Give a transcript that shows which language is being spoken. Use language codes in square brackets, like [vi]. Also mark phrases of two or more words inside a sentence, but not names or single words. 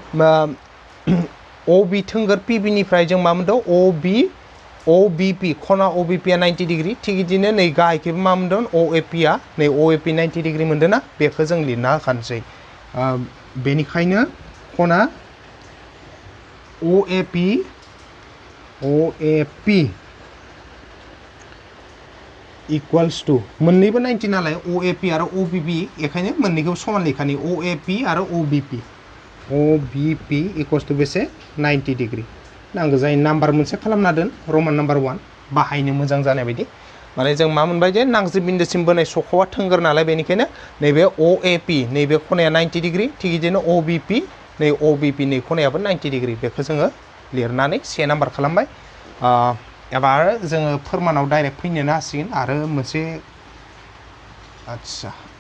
[brx] OB थोंगोर PB निफ्राय जों मा मोनदों OBP खना OBP आ 90 डिग्री थिग बिदिनो नै गाहायखैबो मा मोनदों OAP आ नै OAP 90 डिग्री मोनदों ना बेखौ जों लिरना होखानोसै बेनिखायनो खना OAP [en] equals to [brx] मोन्नैबो 90 नालाय OAP आरो OBP बेखायनो मोन्नैखौबो समान लेखानि OAP आरो OBP [en] equals to [brx] बेसे 90 डिग्री नांगौ जाय नाम्बार मोनसे खालामना दोन रमान नाम्बार 1 बाहायनो मोजां जानाय बायदि माने जों मा मोनबाय जे नांजिद बिन्दोसिम बोनाय सखावा थोंगोर नालाय बेनिखायनो नैबे OAP नैबे खनाया 90 डिग्री थिग बिदिनो OBP नै OBP नै खनायाबो 90 डिग्री बेखौ जोङो लिरनानै से नाम्बार खालामबाय एबार जोङो फोरमानाव डाइरेक्ट फैनो हासिगोन आरो मोनसे आच्छा